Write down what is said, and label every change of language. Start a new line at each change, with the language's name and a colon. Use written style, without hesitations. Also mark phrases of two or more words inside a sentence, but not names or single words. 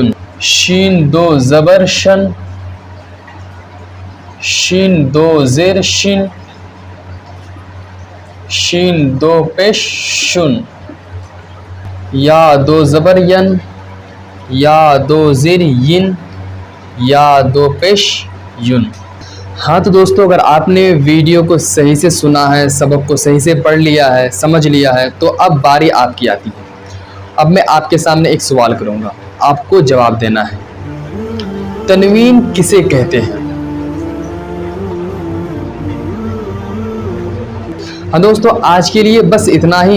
Urdu: شین دو زبر شن، شین دو زیر شن، شین دو پیش شن. یا دو زبر ین، یا دو زیر ین، یا دو پیش یون. ہاں تو دوستو، اگر آپ نے ویڈیو کو صحیح سے سنا ہے، سبق کو صحیح سے پڑھ لیا ہے، سمجھ لیا ہے، تو اب باری آپ کی آتی ہے. اب میں آپ کے سامنے ایک سوال کروں گا، آپ کو جواب دینا ہے. تنوین کسے کہتے ہیں؟ ہاں دوستو، آج کے لیے بس اتنا ہی.